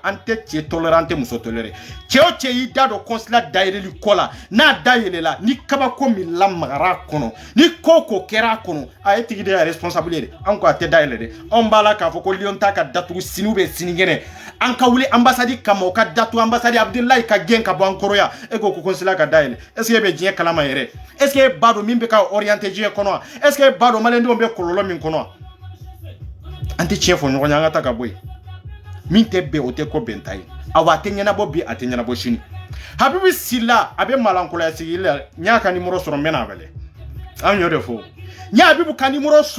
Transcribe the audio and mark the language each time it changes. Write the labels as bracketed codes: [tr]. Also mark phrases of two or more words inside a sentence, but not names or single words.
[bm] an tɛ cɛ toléré an tɛ muso toléré cɛ o cɛ y'i da don consulat dayɛlɛli kɔ la n'a dayɛlɛla ni kabako min lamagara a kɔnɔ ni ko o ko kɛra a kɔnɔ a ye tigi de ye responsable ye dɛ anw ko a tɛ dayɛlɛ dɛ anw b'a la k'a fɔ ko Lion ta ka datugu sini [fr] ou bien [bm] sinikɛnɛ an ka wuli ambassade kama o ka datugu ambassade Abdulayi ka gɛn ka bɔ an kɔrɔ yan e ko consulat ka dayɛlɛ [fr] est ce que [bm] e bɛ diɲɛ kalama yɛrɛ [fr] est ce que [bm] e b'a dɔn min bɛ ka orienter diɲɛ kɔnɔ wa [fr] est ce que [bm] e b'a dɔn maliyɛndenw bɛ kɔlɔlɔ min kɔnɔ wa an tɛ tiɲɛ fɔ ɲɔgɔn ye an ka taa ka bɔ yen min tɛ bɛn o tɛ ko bɛn ta ye awa a tɛ ɲɛnabɔ bi a tɛ ɲɛnabɔ sini Habibu Sila a bɛ malankolaya sigili la n y'a ka numéro sɔrɔ n bɛ n'a wele an y'o de fɔ n ye Habibu ka numéro sɔrɔ